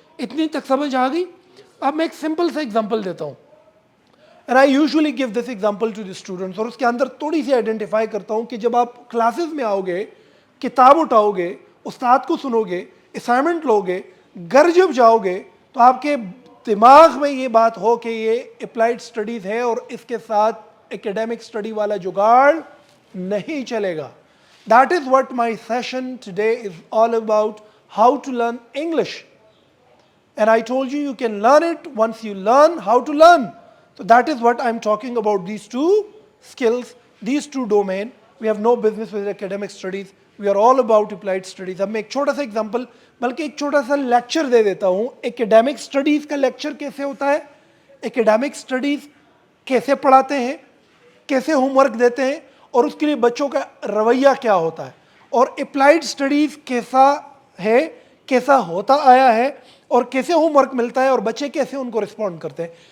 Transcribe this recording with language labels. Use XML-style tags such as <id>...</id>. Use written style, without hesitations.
<ur>اتنی تک سمجھ آ گئی؟ اب میں ایک سمپل سا ایگزامپل دیتا ہوں,</ur> <en>and I usually give this example to the students,</en> <ur>اور اس کے اندر تھوڑی سی آئیڈینٹیفائی کرتا ہوں کہ جب آپ کلاسز میں آؤ گے, کتاب اٹھاؤ گے, استاد کو سنو گے, اسائنمنٹ لو گے, گھر جب جاؤ گے تو آپ کے دماغ میں یہ بات ہو کہ یہ اپلائیڈ اسٹڈیز ہے اور اس کے ساتھ ایکیڈیمک اسٹڈی والا جگاڑ نہیں چلے گا.</ur> <en>That is what my session today is all about, how to learn English. And I told you, you can learn it once you learn how to learn. So that is what I'm talking about, these two skills, these two domains. We have no business with academic studies. We are all about applied studies.</en> <ur>اب میں ایک چھوٹا سا example بلکہ ایک چھوٹا سا lecture دے دیتا ہوں. ایکیڈیمک اسٹڈیز کا لیکچر کیسے ہوتا ہے, ایکیڈیمک اسٹڈیز کیسے پڑھاتے ہیں, کیسے ہوم ورک دیتے ہیں, اور اس کے لیے بچوں کا رویہ کیا ہوتا ہے, اور اپلائیڈ اسٹڈیز کیسا ہے, کیسا ہوتا آیا ہے, اور کیسے ہوم ورک ملتا ہے اور بچے کیسے ان کو رسپونڈ کرتے ہیں.</ur>